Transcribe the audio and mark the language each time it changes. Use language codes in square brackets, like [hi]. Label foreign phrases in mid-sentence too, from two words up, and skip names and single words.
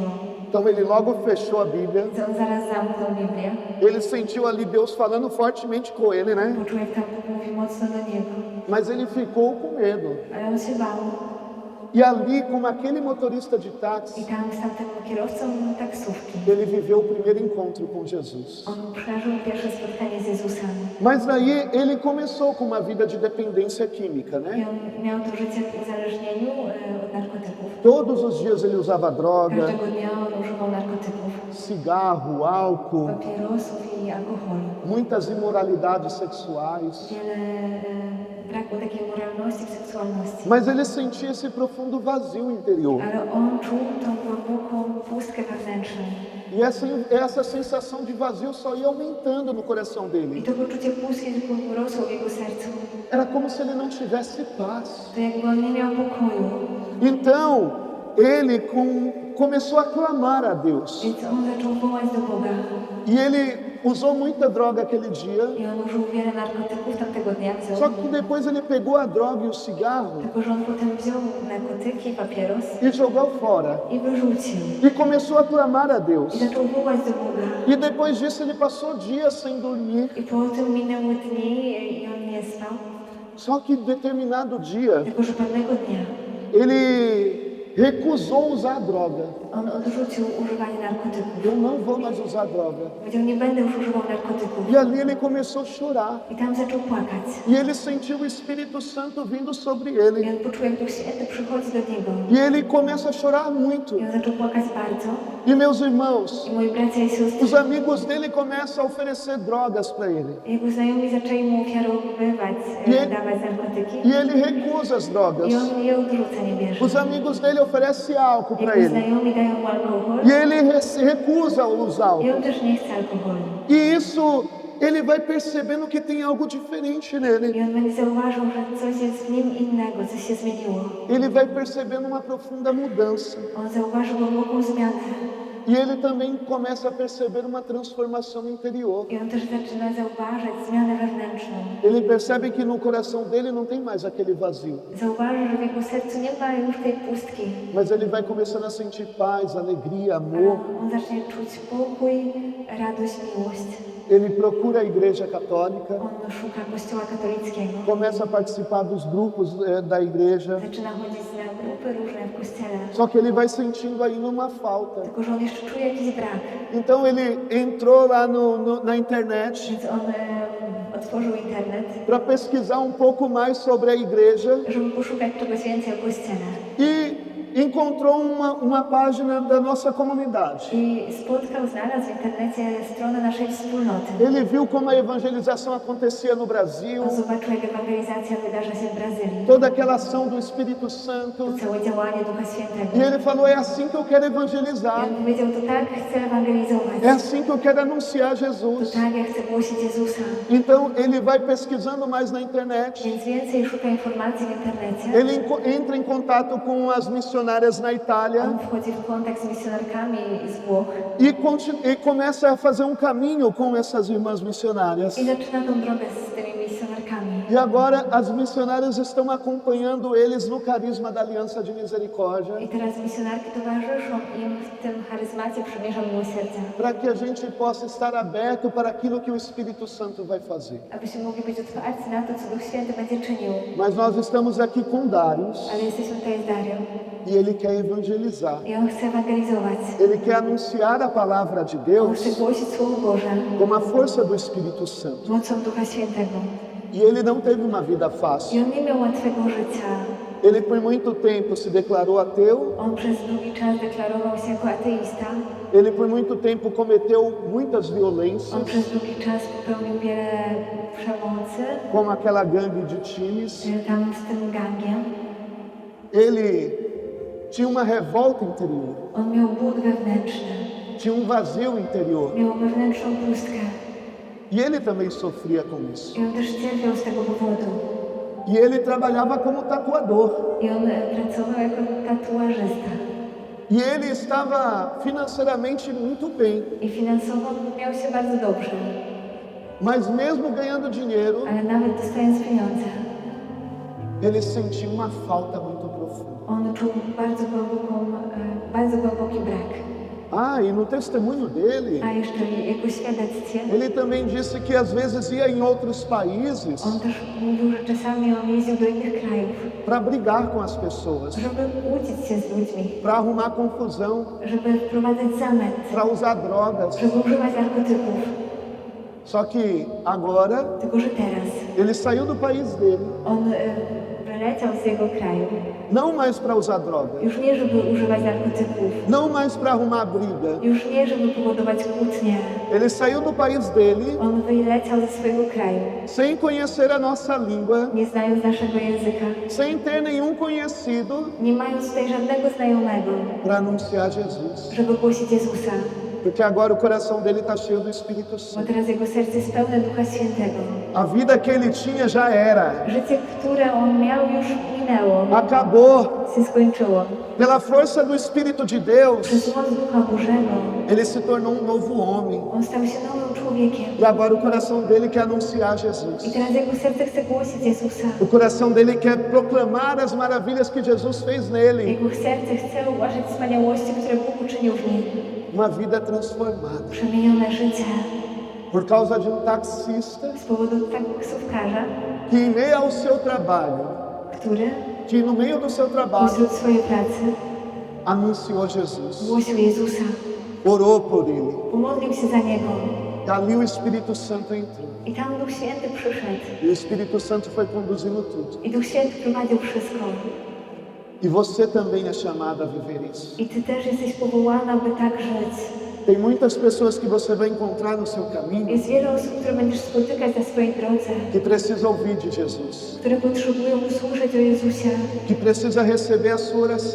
[pt] Então ele logo fechou a Bíblia. [pl] Więc on zaraz zamknął Biblię. [pt] Ele sentiu ali Deus falando fortemente com ele, né? [pl] Poczuł, jak tam Bóg mówi mocno do niego. [pt] Mas ele ficou com medo. [pl] Ale on się bał. [pt] E ali, como aquele motorista de [pl] I [pt] táxi, [pl] tam z tamtym kierowcą taksówki. [pt] ele viveu o primeiro encontro com Jesus. [pl] On przeżył pierwsze spotkanie z Jezusem. [pt] Mas daí ele começou com uma vida de dependência química, [pl] I [pt] né? [pl] on miał to życie w uzależnieniu od narkotyków. [pt] Todos os dias ele usava droga, [pl] Każdego dnia on używał narkotyków, [pt] cigarro, álcool, [pl] papierosów i alkoholu. [pt] muitas imoralidades sexuais. [pl] Wiele braku takiej moralności i seksualności. [pt] Mas ele sentia esse profundo vazio interior. [pl] Ale on czuł tą głęboką pustkę wewnętrzną. [pt] E essa sensação de vazio só ia aumentando no coração [pl] I [pt] dele. [pl] to poczucie pustki tylko rosło w jego sercu. [pt] Era como se ele não tivesse paz. [pl] To jakby on nie miał pokoju. [pt] Então, ele começou a clamar a Deus. [pl] Więc on zaczął wołać do Boga. [pt] E ele usou muita droga aquele dia. [pl] I on użył wiele narkotyków tamtego dnia. [pt] Só que depois ele pegou a droga e o cigarro [pl] Tylko że on potem wziął narkotyki, papieros [pt] e jogou fora. [pl] i wyrzucił. [pt] E começou a clamar a Deus. [pl] I zaczął wołać do Boga. [pt] E depois disso ele passou dias sem dormir. [pl] I po tym minęły dni i on nie spał. [pt] Só que determinado dia [pl] Tylko że pewnego dnia [pt] ele recusou usar droga. [pl] On odrzucił używanie narkotyków. [pt] Eu não vou mais usar droga. [pl] Powiedział, nie będę już używał narkotyków. [pt] E ali ele começou a chorar. [pl] I tam zaczął płakać. [pt] E ele sentiu o Espírito Santo vindo sobre ele. [pl] I on poczuł, jak Duch Święty przychodzi do niego. [pt] E ele começa a chorar muito. [pl] I on zaczął płakać bardzo. [pt] E meus irmãos, [pl] I moi bracia i siostry, [pt] os amigos dele começam a oferecer drogas para ele. [pl] jego znajomi zaczęli mu ofiarowywać, dawać narkotyki. [pt] E ele recusa as drogas. [pl] I on je odrzuca, nie bierze. [pt] Os amigos dele oferecem álcool para [pl] Jego [pt] ele. [pl] znajomi dają mu alkohol. [pt] E ele recusa usar [pl] I [pt] álcool. [pl] on też nie chce alkoholu. [pt] E isso, ele vai percebendo que tem algo diferente nele. [pl] I on będzie zauważył, że coś jest w nim innego, coś się zmieniło. [pt] Ele vai percebendo uma profunda mudança. [pl] On zauważył głęboką zmianę. [pt] E ele também começa a perceber uma transformação interior. [pl] I on też zaczyna zauważać zmianę wewnętrzną. [pt] Ele percebe que no coração dele não tem mais aquele vazio, [pl] Zauważy, że w jego sercu nie ma już tej pustki. [pt] mas ele vai começando a sentir paz, alegria, amor. [pl] On zacznie czuć pokój, radość, miłość. [pt] Ele procura a igreja católica, [pl] On szuka kościoła katolickiego. [pt] começa a participar dos grupos da igreja, [pl] Zaczyna chodzić na grupy różne w kościele. [pt] só que ele vai sentindo ainda uma falta. [pl] Tylko, że on jeszcze czuje jakiś brak. [pt] Então ele entrou lá na internet [pl] Więc on otworzył internet, [pt] para pesquisar um pouco mais sobre a igreja [pl] żeby poszukać czegoś więcej o kościele. [pt] e encontrou uma página da nossa comunidade. [pl] I znalazł w internecie stronę naszej wspólnoty. [pt] Ele viu como a evangelização acontecia no Brasil, [pl] On zobaczył, jak ewangelizacja wydarza się w Brazylii. [pt] toda aquela ação do Espírito Santo. [pl] To całe działanie Ducha [pt] E [pl] Świętego. [pt] ele falou: é assim que eu quero [pl] I [pt] evangelizar, [pl] on powiedział, to tak chcę ewangelizować. [pt] é assim que eu quero anunciar [pl] To [pt] Jesus. [pl] tak, ja chcę głosić Jezusa. [pt] Então ele vai pesquisando mais na internet. [pl] Więc więcej szuka informacji w internecie. [pt] Ele entra em contato com as missionárias na Itália [pl] On wchodzi w kontakt z misjonarkami z Włoch [pt] e começa a fazer um caminho com essas irmãs missionárias. [pl] i zaczyna tą drogę z tymi misjonarkami. [pt] E agora as missionárias estão acompanhando eles no carisma da Aliança de Misericórdia, [pl] I teraz misjonarki towarzyszą im w tym charyzmacie przymierza miłosierdzia, [pt] para que a gente possa estar aberto para aquilo que o Espírito Santo vai fazer. [pl] abyśmy mogli być otwarci na to, co Duch Święty będzie czynił. [pt] Mas nós estamos aqui com Darius [pl] Ale jesteśmy tutaj z Darią [pt] e ele quer evangelizar. [pl] i on chce ewangelizować. [pt] Ele quer anunciar a palavra de [pl] On [pt] Deus [pl] chce głosić Słowo Boże [pt] com a força do Espírito Santo. [pl] mocą Ducha Świętego. [pt] E ele não teve uma vida [pl] I [pt] fácil. [pl] on nie miał łatwego życia. [pt] Ele por muito tempo se declarou ateu. [pl] On przez długi czas deklarował się jako ateista. [pt] Ele por muito tempo cometeu muitas [pl] On [pt] violências, [pl] przez długi czas popełnił wiele przemocy, [pt] como aquela gangue de times. [pl] tam z tym gangiem. [pt] Ele tinha uma revolta interior, [pl] On miał głód wewnętrzny, [pt] tinha vazio interior. [pl] miał wewnętrzną pustkę. [pt] E ele também sofria com isso. [pl] I on też cierpiał z tego powodu. [pt] E ele trabalhava como tatuador. [pl] I on pracował jako tatuażysta. [pt] E ele estava financeiramente muito bem. [pl] I finansowo miał się bardzo dobrze. [pt] Mas mesmo ganhando dinheiro, [pl] Ale nawet dostając pieniądze, [pt] ele sentia uma falta muito profunda. [pl] on czuł bardzo głęboki brak. [pt] E no testemunho dele, [pl] A jeszcze w jego świadectwie, [pt] ele também disse que às vezes ia em outros países [pl] on też mówił, że czasami on jeździł do innych krajów, [pt] para brigar com as pessoas, [pl] żeby kłócić się z ludźmi, [pt] para arrumar confusão, [pl] żeby wprowadzać zamęt, [pt] para usar drogas. [pl] żeby używać narkotyków. [pt] Só que agora [pl] Tylko, że teraz [pt] ele saiu do país dele, [pl] on wyleciał z jego kraju, [pt] não mais para usar droga, [pl] już nie żeby używać narkotyków, [pt] não mais para arrumar briga. [pl] już nie żeby powodować kłótnie. [pt] Ele saiu do país dele [pl] On wyleciał ze swojego kraju, [pt] sem conhecer a nossa língua, [pl] nie znając naszego języka, [pt] sem ter nenhum conhecido, [pl] nie mając tutaj żadnego znajomego, [pt] para anunciar Jesus. [pl] żeby głosić Jezusa, [pt] Porque agora o coração dele está cheio do Espírito [pl] bo [pt] Santo. [pl] teraz jego serce jest pełne Ducha Świętego. [pt] A vida que ele tinha já era. [pl] Życie, które on miał, już minęło, [pt] Acabou. [pl] się skończyło. [pt] Pela força do Espírito de Deus, [pl] Przez moc Ducha Bożego [pt] ele se tornou um novo homem. [pl] on stał się nowym człowiekiem. [pt] E agora o coração dele quer anunciar [pl] I [pt] Jesus. [pl] teraz jego serce chce głosić Jezusa. [pt] O coração dele quer proclamar as maravilhas que Jesus fez nele. [pl] Jego serce chce ogłaszać wspaniałości, które Bóg uczynił w nim. [pt] Uma vida transformada. [pl] Przemienione życie [pt] Por causa de um taxista [pl] z powodu taksówkarza, [pt] que em meio ao seu trabalho, [pl] który [pt] que no meio do seu trabalho, [pl] wśród swojej pracy [pt] anunciou Jesus, [pl] głosił Jezusa, [pt] orou por ele. [pl] pomodlił się za Niego. [pt] Ali o Espírito Santo entrou. [pl] I tam Duch Święty przyszedł. [pt] E o Espírito Santo foi conduzindo tudo. [pl] I Duch Święty prowadził wszystko. [pt] E você também é chamado a viver isso. [pl] I Ty też jesteś powołana, by tak żyć. [pt] Tem muitas pessoas que você vai encontrar no seu caminho [pl] Jest wiele osób, które będziesz spotykać na swojej drodze, [pt] que precisa ouvir de Jesus, [pl] które potrzebują usłyszeć o Jezusie, [pt] que precisa receber a sua oração